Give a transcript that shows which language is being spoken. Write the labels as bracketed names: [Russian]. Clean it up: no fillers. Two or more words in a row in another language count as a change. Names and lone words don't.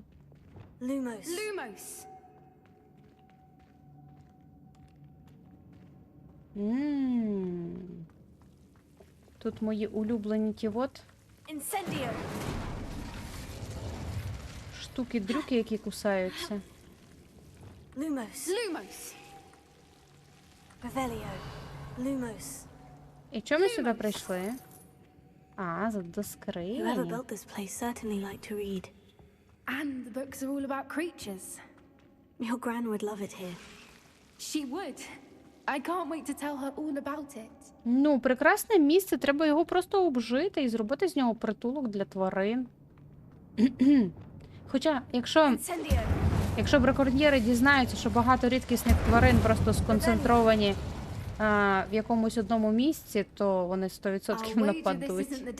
[Latin] Lumos. [Ukrainian] Тут мої улюблені ті от [Latin] Incendio. [Ukrainian] штуки-дрюки, які кусаються. [Latin] Lumos. Lumos. Revelio. Lumos. [Ukrainian] І чому ми сюди прийшли? До [English] Whoever [Ukrainian] скрині. [English] built this place certainly liked to read. And the books are all about creatures. Your gran would love it here. She would. I can't wait to tell her all about it. [Ukrainian] Ну, прекрасне місце, треба його просто обжити і зробити з нього притулок для тварин. Хоча, якщо браконьєри дізнаються, що багато рідкісних тварин просто сконцентровані в якомусь одному місці, то вони 100% нападуть.